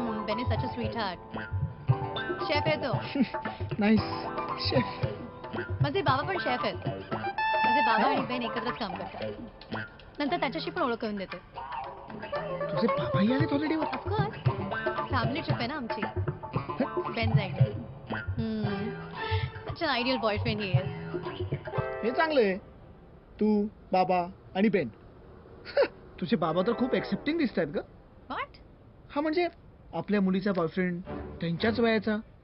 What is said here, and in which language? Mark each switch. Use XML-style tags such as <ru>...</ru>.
<en>Ben is such a sweetheart.</en> <mr>Chef आहे तो.</mr> <en>Nice. Chef.</en> <mr>माझे बाबा पण शेफ आहेत. माझे बाबा आणि बेन एकत्रच काम करतात. नंतर त्याच्याशी पण ओळख करून देते. तुझे बाबाही आलेत ऑलरेडी?</mr> <en>Of course.</en> <mr>फॅमिली ट्रिप आहे ना आमची. बेन जाईल.</mr> <en>Such an ideal boyfriend he is.</en> <mr>हे चांगलं आहे. तू, बाबा आणि बेन. तुझे बाबा तर खूप एक्सेप्टिंग दिसत आहेत ग.</mr> <en>What?</en> <mr>हा म्हणजे आपल्या मुलीचा बॉयफ्रेंड त्यांच्याच वयाचा.</mr>